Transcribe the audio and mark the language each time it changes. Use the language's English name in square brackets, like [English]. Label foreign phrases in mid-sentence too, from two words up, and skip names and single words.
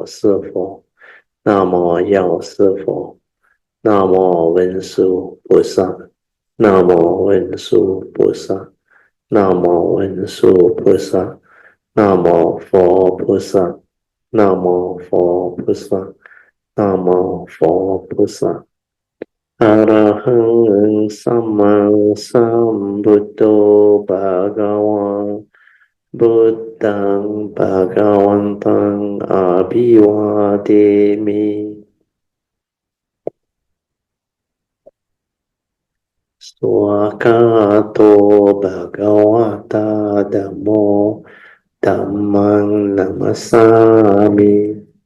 [Chinese] 师佛。Namo 药师佛。Namo 文殊菩萨。Namo 文殊菩萨。Namo 文殊菩萨。Namo 佛菩萨。Namo 佛菩萨。Namo 佛菩萨。 [Pali] Arahang Sama Sambuddho Bhagavan Buddhang Bhagavantang Abhivademi. Swakato Bhagavata Dhammo Dhammang Namasami.